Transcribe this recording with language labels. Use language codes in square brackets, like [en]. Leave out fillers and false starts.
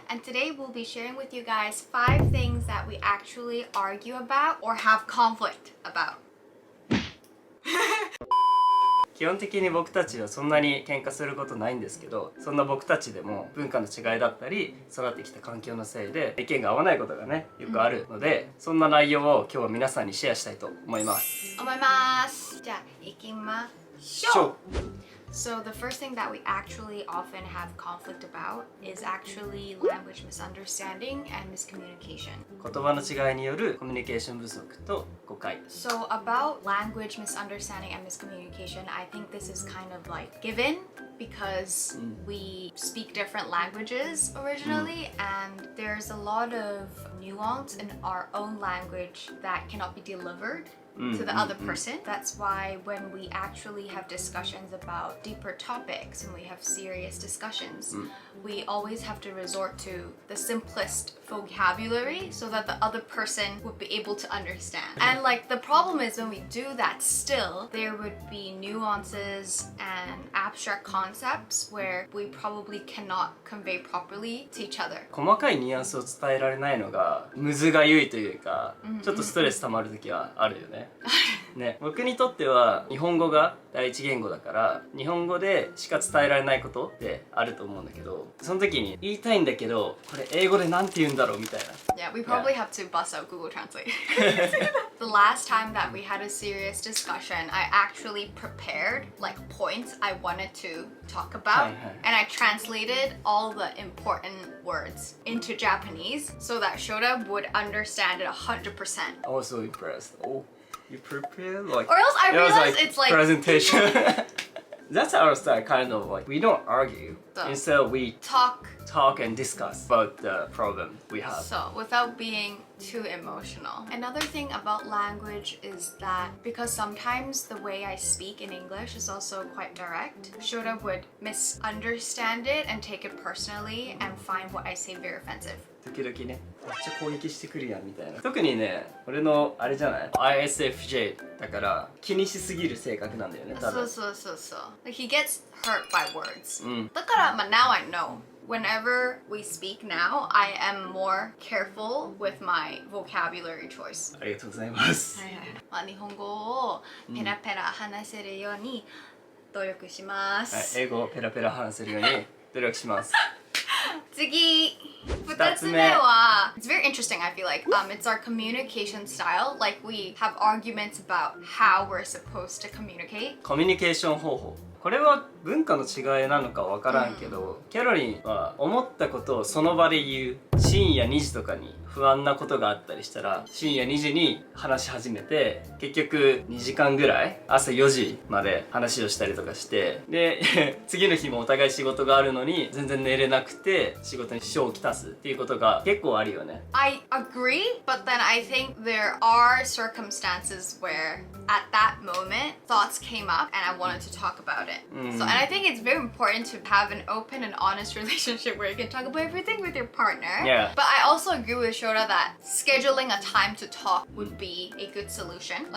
[en] And today we'll be sharing with you guys 5 things that we actually argue about or have conflict about. [ja] 基本的に僕たちはそんなに喧嘩することないんですけど、そんな僕たちでも文化の違いだったり育ってきた環境のせいで意見が合わないことがねよくあるので、そんな内容を今日は皆さんにシェアしたいと思います。思います。じゃあ行きましょう。 [en] So the first thing that we actually often have conflict about is actually language misunderstanding and miscommunication. [ja] 言葉の違いによるコミュニケーション不足と誤解。 [en] So about language misunderstanding and miscommunication, I think this is kind of like given because we speak different languages originally and there's a lot of nuance in our own language that cannot be delivered to the other person. That's why when we actually have discussions about deeper topics and we have serious discussions, we always have to resort to the simplest vocabulary so that the other person would be able to understand. And like the problem is when we do that still, there would be nuances and abstract concepts where we probably cannot convey properly to each other. [ja] 細かいニュアンスを伝えられないのがむずがゆいというか、ちょっとストレス溜まる時はあるよね。ね、僕にとっては日本語が第一言語だから日本語でしか伝えられないことってあると思うんだけど、その時に言いたいんだけどこれ英語でなんて言うんだろうみたいな。 [en] Yeah, we probably have to bust out Google Translate. The last time that we had a serious discussion, I actually prepared like points I wanted to talk about, and I translated all the important words into Japanese so that Shota would understand it 100%. I was so impressed. Oh, you prepared like. Or else I it was realized like it's like presentation. That's our style, kind of like we don't argue. So, Instead, we talk and discuss about the problem we have. So without being too emotional. Another thing about language is that because sometimes the way I speak in English is also quite direct, Shota would misunderstand it and take it personally and find what I say very offensive. [ja] 時々ね、めっちゃ攻撃してくるやんみたいな。特にね、俺のあれじゃない ISFJ だから気にしすぎる性格なんだよね、多分。そう。 [en] Like he gets hurt by words. だから、now I know. Whenever we speak now, I am more careful with my vocabulary choice. [ja] ありがとうございます。日本語をペラペラ話せるように努力します。英語をペラペラ話せるように努力します。次2つ目は [en] It's very interesting, I feel like. It's our communication style. Like we have arguments about how we're supposed to communicate. [ja] コミュニケーション方法。これは文化の違いなのかわからんけど、キャロリンは思ったことをその場で言う。深夜2時とかに不安なことがあったりしたら深夜2時に話し始めて結局2時間ぐらい朝4時まで話をしたりとかしてで次の日もお互い仕事があるのに全然寝れなくて仕事に支障をきたすっていうことが結構あるよね。 [en] I agree, but then I think there are circumstances where at that moment thoughts came up and I wanted to talk about it. So and I think it's very important to have an open and honest relationship where you can talk about everything with your partner. Yeah. But I also agree with Shota that scheduling a time to talk would be a good solution.